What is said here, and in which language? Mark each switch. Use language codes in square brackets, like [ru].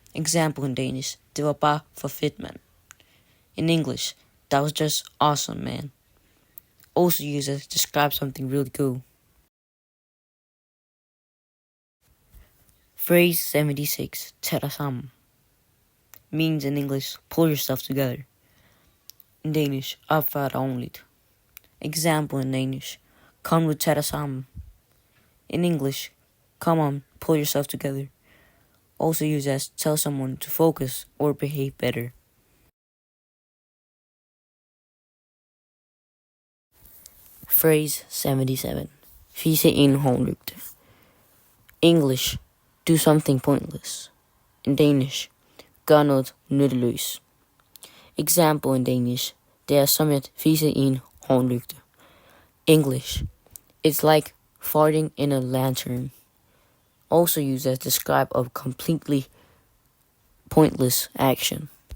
[en] Example in Danish, [da] det var bare for fedt, man. [en] In English, that was just awesome, man. Also used as describe something really cool. Phrase 76. [da] Tag dig sammen. [en] Means in English, pull yourself together. In Danish, [da] opfør dig ordentligt. [en] Example in Danish, [da] kom nu, tag dig sammen. [en] In English, come on, pull yourself together. Also used as tell someone to focus or behave better. Phrase 77. [da] Fise i en hornlygte. [en] English, do something pointless. In Danish, [da] gør noget nytteløs. [en] Example in Danish, [da] det er som at fise i en hornlygte. [en] English, it's like farting in a lantern. Also used as describe a completely pointless action.